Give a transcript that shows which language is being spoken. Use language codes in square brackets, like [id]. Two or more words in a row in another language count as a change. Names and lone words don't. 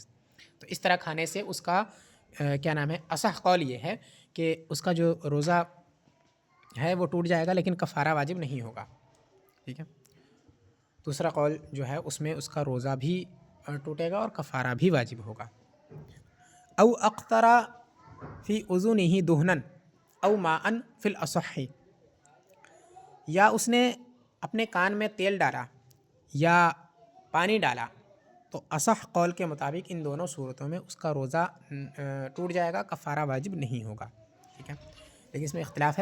[ur] تو اس طرح کھانے سے اس کا کیا نام ہے، اصح قول یہ ہے کہ اس کا جو روزہ ہے وہ ٹوٹ جائے گا، لیکن کفارہ واجب نہیں ہوگا. ٹھیک ہے. دوسرا قول جو ہے اس میں اس کا روزہ بھی ٹوٹے گا اور کفارہ بھی واجب ہوگا. [ar] او اقترا فی اذنہ دہنا او ماء فی الاصح، [ur] یا اس نے اپنے کان میں تیل ڈالا یا پانی ڈالا، تو اصح قول کے مطابق ان دونوں صورتوں میں اس کا روزہ ٹوٹ جائے گا، کفارہ واجب نہیں ہوگا. ٹھیک ہے. لیکن اس میں اختلاف ہے.